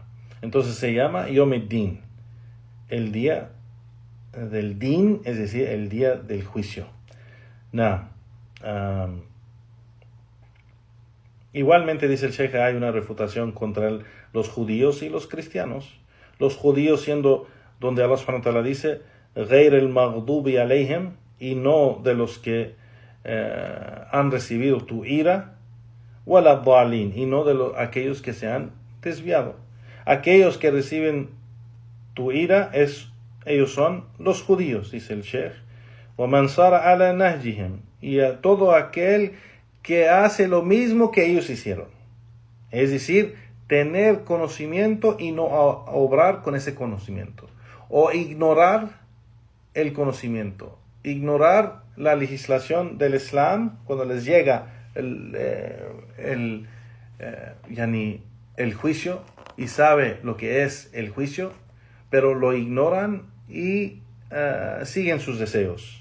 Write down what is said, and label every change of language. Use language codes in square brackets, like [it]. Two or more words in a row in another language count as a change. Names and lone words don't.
[es] Entonces se llama Yawmiddin, el día del din, es decir, el día del juicio. Igualmente, dice el Sheikh, hay una refutación contra los judíos y los cristianos. Los judíos siendo donde Allah [ar] سبحانه وتعالى [es] dice [ar] غَيْرِ الْمَغْضُوبِ عَلَيْهِمْ, [es] y no de los que han recibido tu ira, [ar] وَلَا الضَّالِينَ, [es] y no de aquellos que se han desviado. Aquellos que reciben tu ira, ellos son los judíos, dice el Sheikh. [ar] وَمَنْ صَارَ عَلَى نَهْجِهِمْ, [es] y a todo aquel que hace lo mismo que ellos hicieron. Es decir, tener conocimiento y no obrar con ese conocimiento. O ignorar el conocimiento, ignorar la legislación del Islam cuando les llega el juicio y sabe lo que es el juicio, pero lo ignoran y siguen sus deseos.